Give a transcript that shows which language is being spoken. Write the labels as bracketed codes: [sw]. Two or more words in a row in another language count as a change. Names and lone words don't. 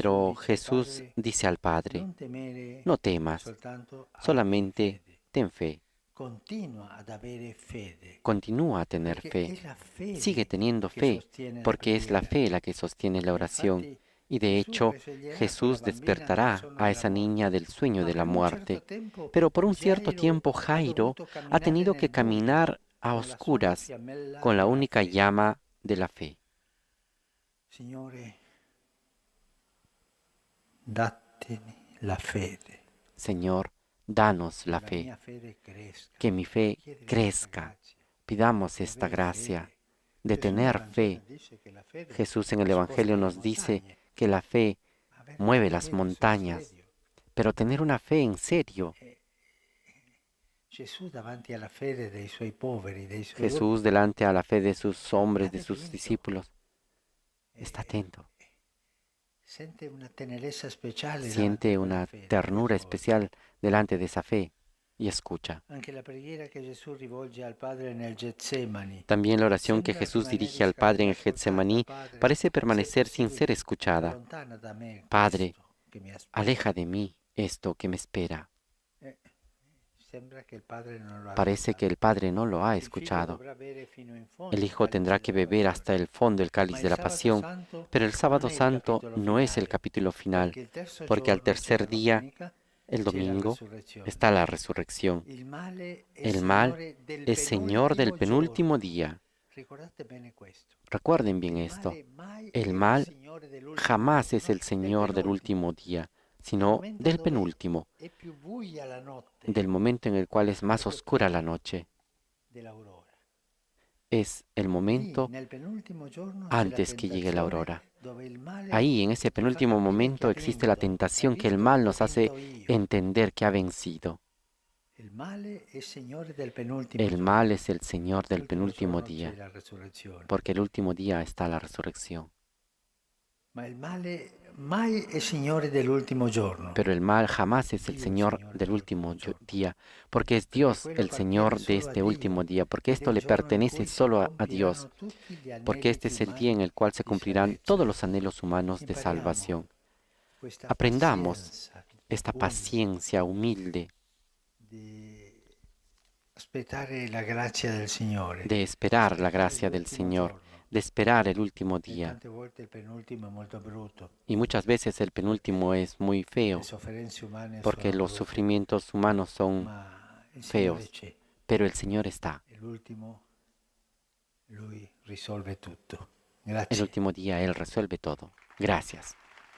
[es] pero dice al Jesús padre, dice al Padre, [it] non temere, [es] no temas, [it] soltanto abbi [es] solamente [it] fede. [es] ten fe, [it] Continua ad avere fede, [es] continúa a tener [it] perché [es] fe, [it] è la fede [es] sigue teniendo [it] che [es] fe, [it] sostiene la [es] porque es la [it] preghiera. [es] fe la que sostiene la oración. [it] Infatti [es] Y de [it] Gesù [es] hecho, [it] risveglierà [es] Jesús [it] quella bambina nel [es] despertará [it] sonno [es] a [it] della [es] esa niña [it] morte. [es] del sueño [it] Ma [es] de la [it] per un certo [es] muerte. [it] tempo [es] Pero por un cierto [it] Gairo [es] tiempo [it] ha [es] Jairo [it] dovuto [es] ha [it] camminare [es] tenido que [it] nel buio [es] caminar a [it] con la sola [es] oscuras [it] fiammella [es] con la [it] della [es] única [it] fede. [es] llama de la fe. [it] Signore, dattemi la fede, [es] Señor, danos [it] che [es] la [it] la [es] fe, [it] mia fede cresca. [es] que mi fe [it] Chiedere questa [es] crezca. [it] grazia [es] Pidamos [it] di [es] esta [it] avere [es] gracia [it] fede. [es] de [it] Gesù nel [es] tener [it] Vangelo [es] fe. [it] dice che la fede [es] Jesús en el [it] sposta [es] Evangelio [it] le [es] nos dice [it] montagne. [es] que la fe [it] Avere [es] mueve [it] la [es] las [it] fede sul [es] montañas, [it] serio. [es] pero tener una fe en serio. [it] Gesù davanti alla fede dei suoi poveri, dei suoi [es] Jesús delante a la fe de sus hombres, de [it] State [es] sus [it] attento. [es] discípulos, está atento. [it] sente una tenerezza speciale davanti [es] Siente [it] a quella [es] una [it] fede, [es] ternura [it] quella cosa. [es] especial delante de esa fe y escucha. [it] Anche la preghiera che Gesù rivolge al Padre nel Getsemani [es] También la oración que [it] sembra [es] Jesús [it] rimanere [es] dirige al Padre en el [it] inascoltata. [es] Getsemaní [it] Padre, [es] parece [it] se [es] permanecer sin [it] possibile, [es] ser escuchada. [it] allontana da me [es] Padre, [it] questo che mi aspetta. [es] aleja de mí esto que me espera. [it] sembra che il padre non lo ha [es] Parece que [it] ascoltato. [es] el Padre no lo ha [it] Il figlio [es] escuchado. [it] dovrà bere fino in fondo [es] El [it] il [es] Hijo tendrá [it] calice [es] que [it] della [es] beber hasta [it] passione. [es] el fondo el [it] Ma [es] cáliz [it] il [es] de la [it] sabato [es] pasión, [it] santo [es] pero el [it] non [es] sábado [it] è il [es] santo [it] capitolo [es] no es el [it] finale, [es] capítulo final, [it] perché il terzo [es] porque al [it] giorno, cioè la [es] tercer día, [it] domenica, [es] el [it] c'è la [es] domingo, [it] resurrezione. [es] está la resurrección. [it] Il male è [es] El mal [it] signore del [es] es Señor del [it] penultimo [es] penúltimo [it] giorno. [es] día. [it] Ricordate bene questo. [es] Recuerden bien [it] Il [es] esto. [it] male mai [es] El [it] è il [es] mal [it] signore dell'ultimo [es] jamás es [it] giorno, [es] el [it] del [es] Señor del [it] penultimo. [es] último día, [it] Nel [es] sino [it] momento [es] del [it] dove [es] penúltimo, [it] è più buia la notte, [es] del momento en el cual es más [it] proprio [es] oscura la [it] prima [es] noche. [it] dell'aurora. [es] Es el [it] Lì, [es] momento [it] nel penultimo giorno, c'è la [es] antes que llegue la [it] tentazione [es] aurora. [it] dove il male [es] Ahí, en ese [it] ti fa [es] penúltimo [it] capire che [es] momento, [it] ha [es] existe la [it] vinto. Hai [es] tentación que el [it] visto? [es] mal [it] Ho [es] nos hace [it] vinto io. [es] entender que ha vencido. [it] Il male è signore del penultimo [es] El mal [it] giorno. [es] es el Señor del [it] L'ultimo [es] penúltimo [it] giorno c'è [es] día, [it] la resurrezione. [es] porque el último día está la resurrección. [it] Ma il male mai è signore dell'ultimo giorno. [es] Pero el mal jamás es el [it] Dio è [es] Señor [it] signore [es] del [it] dell'ultimo [es] último [it] giorno. [es] día, porque es [it] Perché [es] Dios [it] quello [es] el [it] appartiene [es] Señor de [it] solo a [es] este último [it] Dio [es] día, porque [it] ed è [es] esto [it] il [es] le [it] giorno in [es] pertenece [it] cui si [es] solo a Dios, [it] compiranno tutti gli [es] porque [it] anelli [es] este [it] più [es] es el día en [it] umani [es] el cual se [it] di [es] cumplirán todos [it] salvezza. [es] los anhelos humanos de [it] Impariamo [es] salvación. [it] questa [es] Aprendamos [it] pazienza [es] esta [it] umile [es] paciencia humilde [it] di aspettare la grazia del Signore, [es] de [it] di [es] esperar la [it] aspettare [es] gracia del [it] l'ultimo [es] Señor, [it] giorno. [es] de esperar el último [it] E [es] día. [it] tante volte il penultimo è molto brutto, [es] Y muchas veces el penúltimo [it] perché [es] es muy [it] le [es] feo, [it] sofferenze umane [es] porque [it] sono [es] los [it] brutte, [es] sufrimientos humanos son [it] ma il Signore [es] feos, [it] c'è [es] pero el Señor está. [it] e l'ultimo Lui risolve tutto. [es] El [it] Grazie. [es] último día Él resuelve todo. Gracias.